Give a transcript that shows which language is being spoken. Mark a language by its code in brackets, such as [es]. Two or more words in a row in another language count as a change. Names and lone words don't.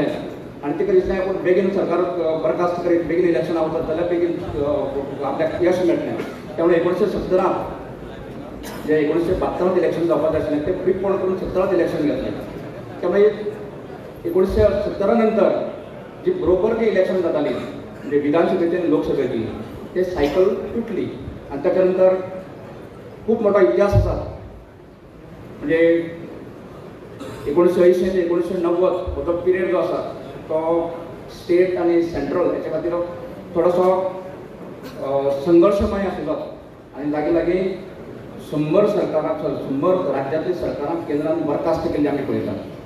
[kok] आनी ताका दिसलें बेगीन सरकार बरखास्त करीत बेगीन इलेक्शनां वतात जाल्यार बेगीन आपल्याक यश मेळटलें. त्यामुळे 1970 जे 1972 इलेक्शन जावपाक जाय आशिल्लें तें प्रीपोन करून 17 इलेक्शन घेतलें. [mr] त्यामुळे 1970 नंतर जी बरोबर जी इलेक्शन जाताली म्हणजे विधानसभेची आणि लोकसभेची ते सायकल तुटली आणि त्याच्या नंतर खूप मोठा इतिहास आसा. [kok] म्हणजे 1980 ते 1990 हो जो पिरियड जो आसा तो स्टेट आणि सेंट्रल हेच्या खातीर थोडोसो संघर्शमय आशिल्लो आणि लागीं लागीं 100 राज्यातली सरकारां केंद्रान बरखास्त केल्ली आमी पळयतात.